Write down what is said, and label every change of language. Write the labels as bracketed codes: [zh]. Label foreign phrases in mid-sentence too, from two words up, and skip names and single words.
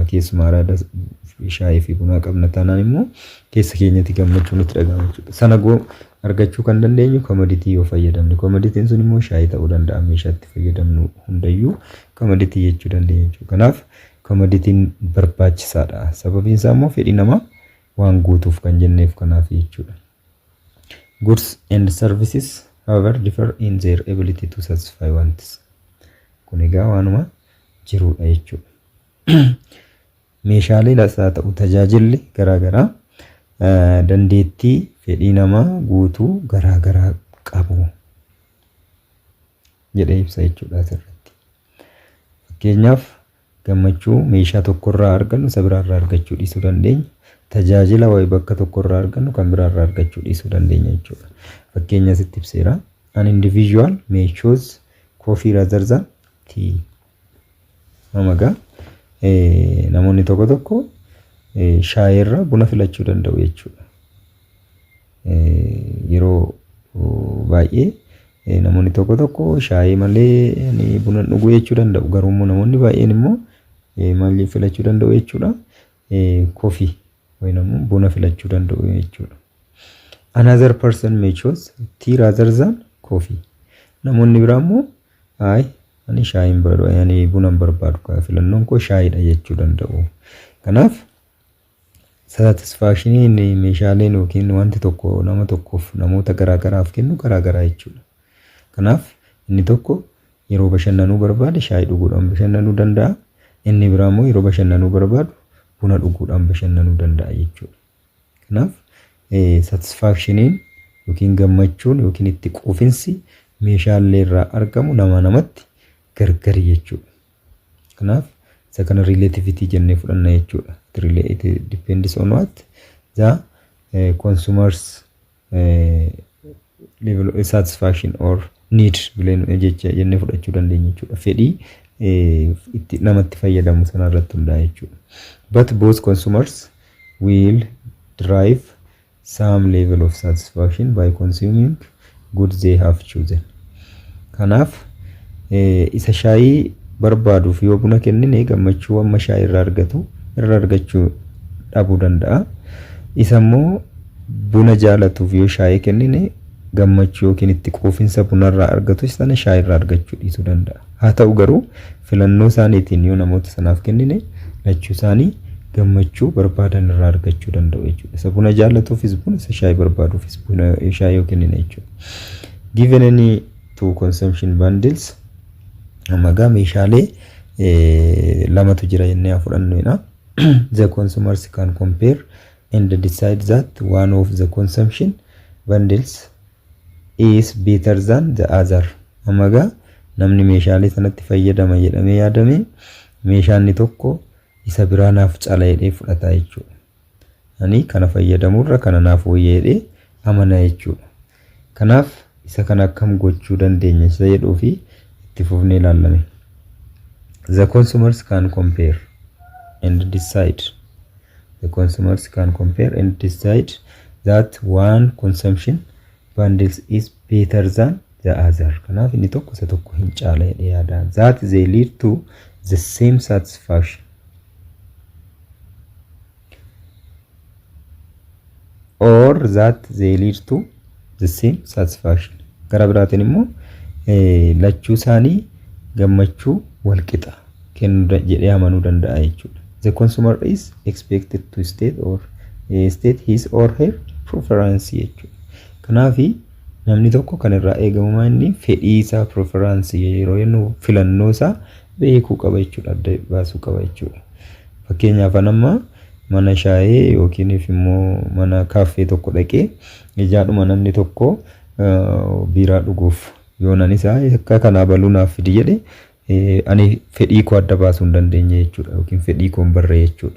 [om] Keessumaa araada shaayii fi bunaa qabna taanaan immoo keessa keenyatti gammachuu nutti dhagahama jechuudha. Sana argachuu kan dandeenyu commodity yoo fayyadamne. Commodity'n sun immoo shaayii ta'uu danda'a. Meeshaa itti fayyadamnu hundayyuu commodity jechuu dandeenya jechuudha. Kanaaf commodity'n barbaachisaadha. Sababiin isaa immoo fedhii namaa waan guutuuf kan jenneef kanaaf jechuudha. [en] Goods and services however differ in their ability to satisfy wants. [om] Kun egaa waanuma jirudha jechuudha. Meeshaalee haa ta'u tajaajilli garaagaraa dandeettii fedhii namaa guutuu garaagaraa qabu jedhee ibsa jechuudha asirratti. Fakkeenyaaf gammachuu meeshaa tokkorraa argannu isa biraarraa argachuu dhiisuu dandeenya. Tajaajila wayii bakka tokkorraa argannu kan biraarraa argachuu dhiisuu dandeenya jechuudha. Fakkeenya asitti ibseera. [en] An individual may choose coffee rather than tea. [om] Namagaa namoonni tokko shaayirra buna filachuu danda'u jechuudha. Yeroo baay'ee namoonni tokko shaayii malee buna dhuguu jechuu danda'u. Garuu namoonni baay'een immoo maal filachuu danda'u jechuudha. Coffee wayiin buna filachuu danda'u jechuudha. [en] Another person may choose tea rather than coffee. [om] Namoonni biraa immoo ani shaayiin barbaadu, buna barbaadu, filannoon koo shaayiidha jechuu danda'u. Kanaaf satisfactioniin meeshaaleen yookiin wanti tokko nama tokkoof namoota garaagaraaf kennu garaagaraa jechuudha. Kanaaf inni tokko yeroo bashannanuu barbaade shaayii dhuguudhaan bashannanuu danda'a. Inni biraa immoo yeroo bashannanuu barbaadu buna dhuguudhaan bashannanuu danda'a jechuudha. Kanaaf satisfactioniin yookiin gammachuun yookiin itti quufinsi meeshaalee irraa argamu namatti gargari jechuudha. Kanaaf isa kana relativity jennee fudhanna jechuudha. [en] It depends on what the consumers level of satisfaction or need [om] jennee fudhachuu dandeenya jechuudha. Fedhii itti namatti fayyadamu sana irratti hundaa'e jechuudha. [en] But both consumers will derive some level of satisfaction by consuming goods they have chosen. [om] Kanaaf isa shaayii barbaaduuf yoo buna kennine gammachuu amma shaayii irraa argachuu dhabuu danda'a. Isa immoo buna jaalatuuf yoo shaayii kennine gammachuu yookiin itti quufinsa bunarraa argatu sana shaayii irraa argachuu dhiisuu danda'a. Haa ta'u garuu filannoo isaaniitiin yoo namoota sanaaf kennine lachuu isaanii gammachuu barbaadan irraa argachuu danda'u jechuudha. Isa buna jaalatuufis buna, isa shaayii barbaaduufis buna shaayii yoo kennine jechuudha. [en] Given any two consumption bundles [om] amagaa meeshaalee lamatu jira jennee fudhannuudha. [en] The consumers can compare and decide that one of the consumption bundles is better than the other. [om] Amagaa namni meeshaalee sanatti fayyadama jedhamee yaadame meeshaan tokko isa biraa naaf cala jedhee fudhata jechuudha. Ani kana fayyadamurra kana naaf wayya jedhee amana jechuudha. Kanaaf isa kana akkam gochuu dandeenya isa jedhuu fi itti fufnee ilaalame. [en] The consumers can compare and decide. The consumers can compare and decide that one consumption bundles is better than the other. [om] Kanaaf inni tokko isa tokko hin caala jedhee yaada. [en] That they lead to the same satisfaction. Or that they lead to the same satisfaction. [om] Gara biraatiin immoo lachuu isaanii gammachuu wal qixa kennu jedhee amanuu danda'a jechuudha. [en] The consumer is expected to state his or her preference jechuudha. [om] Kanaaf namni tokko kan irraa eegamu inni fedhii isaa preference yeroo jennu filannoo isaa beekuu qaba jechuudha, adda baasuu qaba jechuudha. Fakkeenyaaf amma mana shaayii yookiin immoo mana kaaffee tokko dhaqee ijaadhuma namni tokko biiraa dhuguuf yoonan isaa akka kana baluunaaf fidi jedhe ani fedhii koo adda baasuu hin dandeenye jechuudha yookiin fedhii koo barree jechuudha.